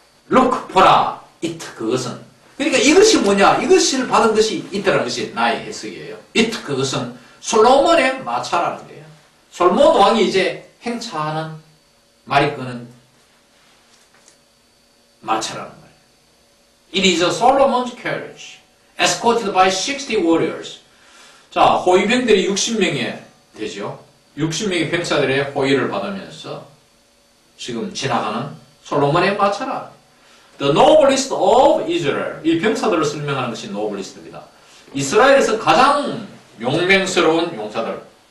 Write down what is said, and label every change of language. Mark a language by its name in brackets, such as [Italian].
[Korean] Look, 보라, it, 그것은. 그러니까 이것이 뭐냐, 이것을 받은 것이 it라는 것이 나의 해석이에요. it, 그것은 솔로몬의 마차라는 거예요. 솔로몬 왕이 이제 행차하는 말이 끄는 마차라는 거예요. [English] It is a Solomon's carriage, escorted by 60 warriors. [Korean] 자, 호위병들이 60명이 되죠. 60명의 병사들의 호위를 받으면서 지금 지나가는 솔로몬의 마차라. [English] The noblest of Israel. [Korean] 이 병사들을 설명하는 것이 noblest입니다. 이스라엘에서 가장 용맹스러운 용사들.